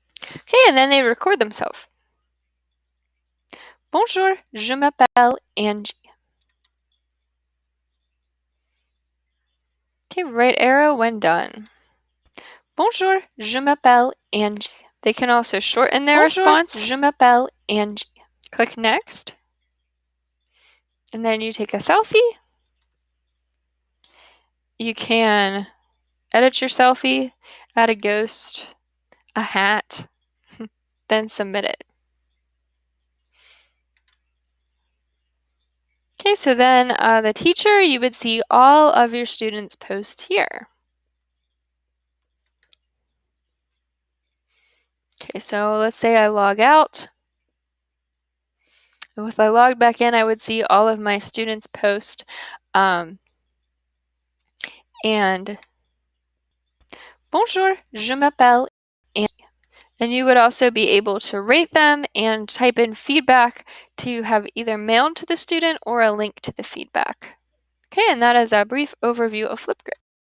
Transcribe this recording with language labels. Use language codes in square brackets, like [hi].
[en] Okay, and then they record themselves. [fr] Bonjour, je m'appelle Angie. [en] Okay, right arrow when done. [fr] Bonjour, je m'appelle Angie. [en] They can also shorten their response. [fr] Je m'appelle Angie. [en] Click next. And then you take a selfie. You can edit your selfie, add a ghost, a hat, then submit it. Okay, so then the teacher, you would see all of your students' posts here. Okay, so let's say I log out. If I log back in, I would see all of my students' posts. And [fr] bonjour, je m'appelle. [en] And you would also be able to rate them and type in feedback to have either mailed to the student or a link to the feedback. Okay, and that is a brief overview of Flipgrid.